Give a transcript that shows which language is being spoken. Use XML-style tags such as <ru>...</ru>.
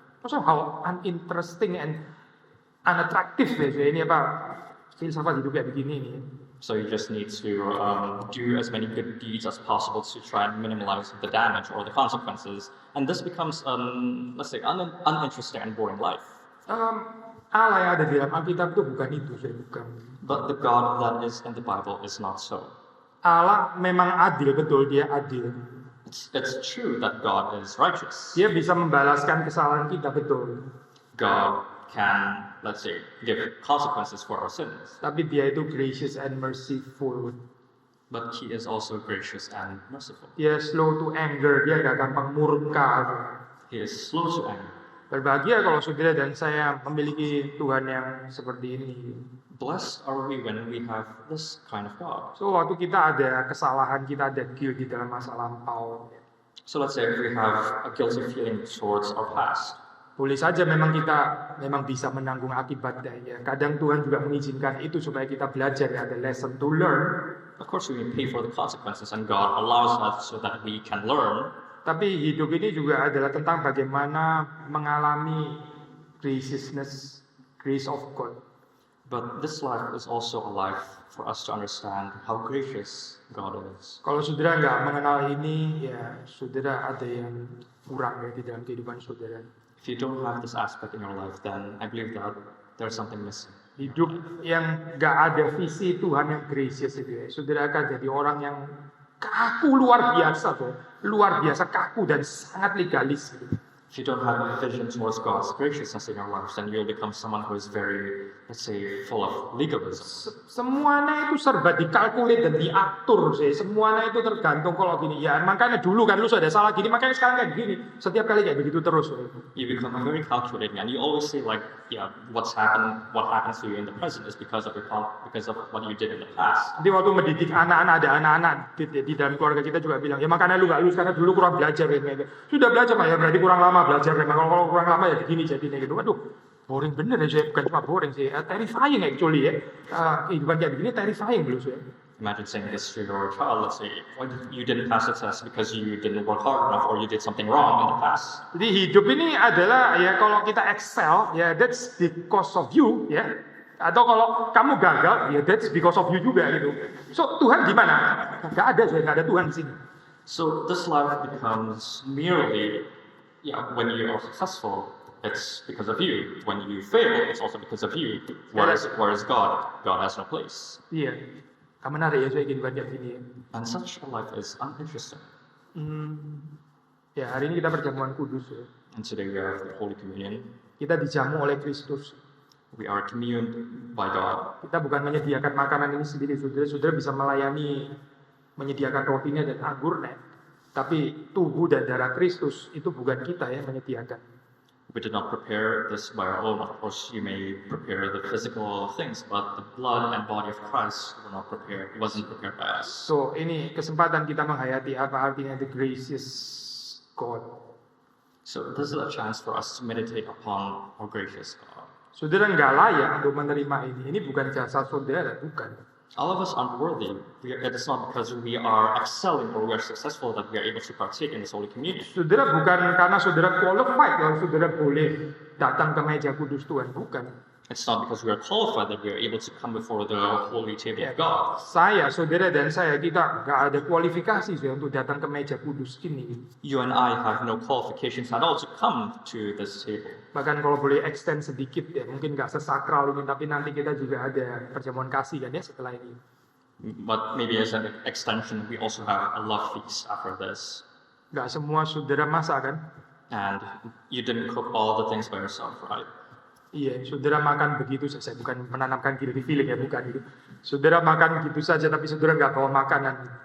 <id>Maksudnya</id> <en>how uninteresting and unattractive</en> <id>ya ini apa filsafat hidup kayak begini nih.</id> <en>So you just need to do as many good deeds as possible to try and minimize the damage or the consequences, and this becomes let's say uninteresting and boring life.</en> <id>Allah yang ada di dalam Alkitab itu bukan itu, saya bukan.</id> <en>But the God that is in the Bible is not so.</en> <id>Allah memang adil, betul dia adil.</id> <en>It's true that God is righteous.</en> <id>Dia bisa membalaskan kesalahan kita, betul.</id> <en>God can, let's say, give consequences for our sins.</en> <id>Tapi dia itu</id> <en>gracious and merciful. But He is also gracious and merciful.</en> <id>Dia</id> <en>slow to anger,</en> <id>dia gak gampang murka.</id> <en>He is slow to anger.</en> <id>Berbahagia kalau saudara dan saya memiliki Tuhan yang seperti ini.</id> <en>Blessed are we when we have this kind of God.</en> <id>So waktu kita ada kesalahan, kita ada guilt di dalam masa lampau.</id> <en>So let's say if we have a guilty feeling towards our past.</en> <id>Boleh saja memang kita bisa menanggung akibatnya. Ya. Kadang Tuhan juga mengizinkan itu supaya kita belajar, ya, ada</id> <en>lesson to learn. Of course we pay for the consequences and God allows us so that we can learn.</en> <id>Tapi hidup ini juga adalah tentang bagaimana mengalami</id> <en>graciousness, grace of God. But this life is also a life for us to understand how gracious God is.</en> <id>Kalau saudara nggak mengenal ini, ya saudara ada yang kurang ya di dalam kehidupan saudara.</id> <en>If you don't have this aspect in your life, then I believe that there's something missing.</en> <id>Hidup yang nggak ada visi Tuhan yang gracious itu ya, saudara akan jadi orang yang kaku luar biasa tuh, luar biasa kaku dan sangat legalis. Gitu.</id> <en>If you don't have a vision towards God's graciousness in your life, then you'll become someone who is very, let's say, full of legalism.</en> <id>Semuanya itu serba dikalkulit dan diatur sih. Semuanya itu tergantung kalau gini. Ya makanya dulu kan lu sudah salah gini, makanya sekarang kayak gini. Setiap kali kayak begitu terus.</id> <en>You become very calculating, and you always say like, yeah, what happens to you in the present is because of what you did in the past.</en> <id>Jadi waktu mendidik anak-anak, ada anak-anak di dalam keluarga kita juga bilang, ya makanya lu nggak lulus karena dulu kurang belajar gitu. Sudah belajar Pak, ya berarti kurang lama belajar memang. Kalau kurang lama ya begini jadinya gitu. Aduh, boring bener ya saya, bukan cuma boring sih,</id> <en>terrifying actually</en> <id>ya. Kehidupan kayak begini terrifying dulu sih.</id> <en>Imagine saying this to your child, let's say, well, you didn't pass the test because you didn't work hard enough or you did something wrong in the past.</en> <id>Jadi hidup ini adalah ya kalau kita excel, ya</id> <en>that's because of you,</en> <id>ya. Atau kalau kamu gagal, ya</id> <en>that's because of you</en> <id>juga gitu. So Tuhan gimana? Gak ada, nggak ada Tuhan di sini.</id> <en>So this life becomes merely, when you are successful, it's because of you. When you fail, it's also because of you. Where is God? God has no place.</en> <id>Iya. Kamu menarik ya saya kehidupan kayak gini ya.</id> <en>And such a life is uninteresting.</en> <id>Ya hari ini kita perjamuan kudus ya.</id> <en>And today we have the Holy Communion.</en> <id>Kita dijamu oleh Kristus.</id> <en>We are communed by God.</en> <id>Kita bukan menyediakan makanan ini sendiri, saudara bisa melayani, menyediakan rotinya dan anggurnya. Tapi tubuh dan darah Kristus itu bukan kita yang menyediakan.</id> <en>We did not prepare this by our own. Of course, you may prepare the physical things, but the blood and body of Christ were not prepared. It wasn't prepared by us.</en> <id>So ini kesempatan kita menghayati apa artinya</id> <en>the gracious God. So this is a chance for us to meditate upon our gracious God.</en> <id>Saudara nggak layak untuk menerima ini. Ini bukan jasa saudara, bukan.</id> <en>All of us aren't worthy. It is not because we are excelling or we are successful that we are able to partake in this Holy Communion.</en> <id>Saudara bukan karena saudara qualified kalau saudara boleh datang ke meja kudus Tuhan, bukan.</id> <en>It's not because we are qualified that we are able to come before the holy table of God.</en> <id>Saudara dan saya, kita nggak ada kualifikasi untuk datang ke meja kudus ini.</id> <en>You and I have no qualifications at all to come to this table.</en> <id>Bahkan kalau boleh extend sedikit ya, mungkin nggak sesakral ini, tapi nanti kita juga ada perjamuan kasih kan ya setelah ini.</id> <en>But maybe as an extension, we also have a love feast after this.</en> <id>Nggak semua saudara masak kan?</id> <en>And you didn't cook all the things by yourself, right?</en> <id>Iya, saudara makan begitu saja, bukan menanamkan guilty feeling ya, bukan itu. Saudara makan gitu saja, tapi saudara nggak bawa makanan.</id>